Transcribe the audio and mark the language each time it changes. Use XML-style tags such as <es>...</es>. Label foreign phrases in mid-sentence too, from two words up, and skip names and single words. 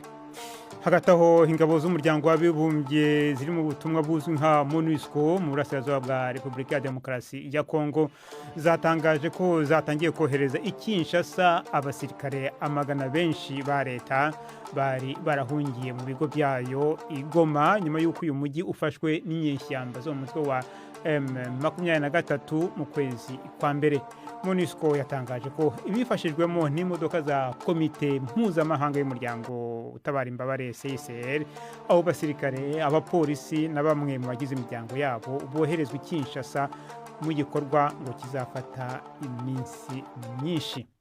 <rw>Hagati aho ingabo z'umuryango w'abibumbye ziri mu butumwa buzwi nka MONUSCO mu burasirazuba bwa Repubulika ya Demokarasi ya Kongo zatangaje ko zatangiye kohereza i Kinshasa abasirikare amagana benshi ba leta bari barahungiye mu bigo byayo i Goma nyuma y'uko uyu mujyi ufashwe n'inyeshyamba zo mu mutwe wa M23 mu kwezi kwa mbere. MONUSCO yatangaje ko ibifashijwemo n'imodoka za komite mpuzamahanga y'umuryango utabara imbabare CICR, abo basirikare, abapolisi na bamwe mu bagize imiryango yabo boherezwa i Kinshasa mu gikorwa ngo kizafata iminsi myinshi.</rw>